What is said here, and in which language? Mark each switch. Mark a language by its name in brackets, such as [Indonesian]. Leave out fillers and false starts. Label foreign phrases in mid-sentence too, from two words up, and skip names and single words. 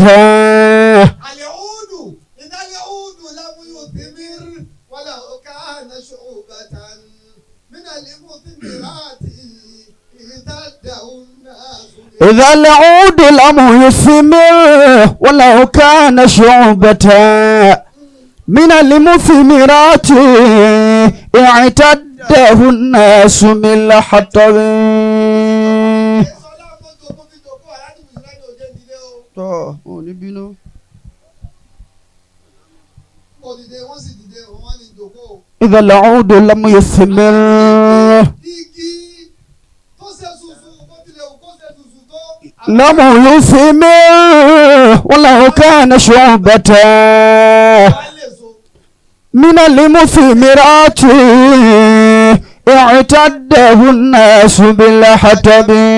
[Arabic] العود إذا العود لم يثمر ولو كان شعبة من المثمرات اهتده الناس. إذا العود لم يثمر ولو كان شعبة من المثمرات اعتده الناس من الحطب. [Yoruba] tọ́ ò ní bínú. [Arabic] إذا العود لم يثمر لم يثمر ولو كان شعبة من المثمرات اعتده الناس بالحطب.